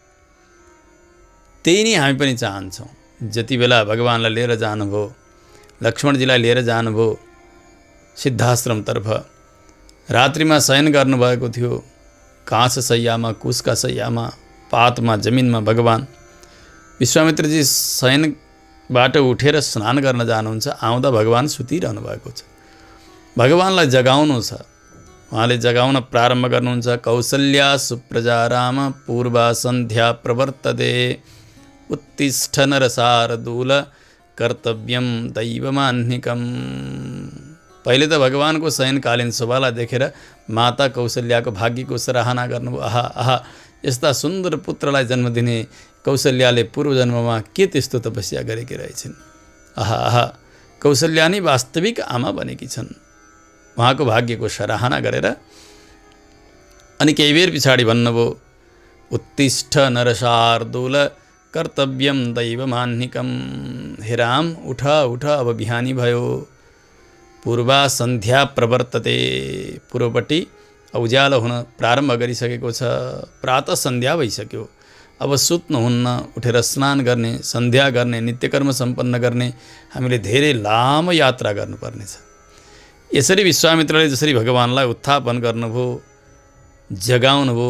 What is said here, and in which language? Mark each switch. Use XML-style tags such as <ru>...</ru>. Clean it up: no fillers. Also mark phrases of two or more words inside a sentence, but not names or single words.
<ne>त्यही नै हामी पनि चाहन्छौँ। जति बेला भगवानलाई लिएर जानुभयो, लक्ष्मणजीलाई लिएर जानुभयो सिद्धाश्रमतर्फ, रात्रिमा शयन गर्नुभएको थियो, काँस शैयामा, कुशका शैयामा, पातमा, जमिनमा भगवान विश्वामित्रजी शयनबाट उठेर स्नान गर्न जानुहुन्छ। आउँदा भगवान सुतिरहनु भएको छ। भगवानलाई जगाउनु छ। उहाँले जगाउन प्रारम्भ गर्नुहुन्छ।</ne> <sa>कौसल्या सुप्रजा राम पूर्वा सन्ध्या प्रवर्तते उत्तिष्ठ नरसारदूल कर्तव्यम दैवमान्निकम।</sa> <ne>पहिले त भगवानको शयनकालीन शोभालाई देखेर माता कौशल्याको भाग्यको सराहना गर्नुभयो। आहा आहा, यस्ता सुन्दर पुत्रलाई जन्म दिने कौशल्याले पूर्वजन्ममा के त्यस्तो तपस्या गरेकी रहेछन्। आहा आहा, कौशल्या नै वास्तविक आमा बनेकी छन्। उहाँको भाग्यको सराहना गरेर अनि केही बेर पछाडि भन्नुभयो</ne> <sa>उत्तिष्ठ नरसार्दूल कर्तव्यम दैवमान्निकम।</sa> <ne>हे राम, उठ उठ, अब बिहानी भयो।</ne> <sa>पूर्वा सन्ध्या प्रवर्तते,</sa> <ne>पूर्वपट्टि उज्यालो हुन प्रारम्भ गरिसकेको छ। प्रातः सन्ध्या भइसक्यो। अब सुत्नुहुन्न, उठेर स्नान गर्ने, सन्ध्या गर्ने, नित्यकर्म सम्पन्न गर्ने, हामीले धेरै लामो यात्रा गर्नुपर्नेछ। यसरी विश्वामित्रले जसरी भगवानलाई उत्थापन गर्नुभयो, जगाउनु भयो।</ne>